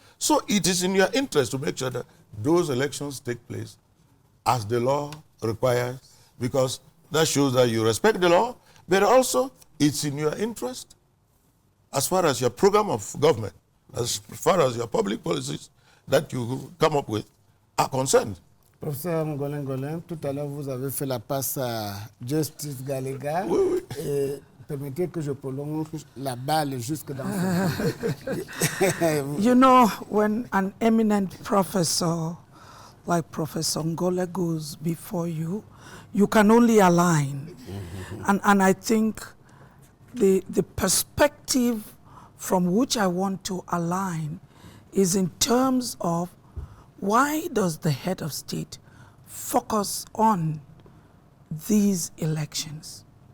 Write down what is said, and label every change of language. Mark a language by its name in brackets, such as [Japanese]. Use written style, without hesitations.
[English] So it is in your interest to make sure that those elections take place as the law requires, because that shows that you respect the law, but also it's in your interest as far as your program of government, as far as your public policies that you come up with are concerned. [French] Professeur Ngolle Ngolle, tout à l'heure vous avez fait la passe à Justice Galega. Oui, oui. Et permettez que je prolonge la balle jusque dans [English] You know, when an eminent professor like Professor Ngolle goes before you, you can only align. And I think the perspective from which I want to align is in terms of why does the head of state focus on these elections?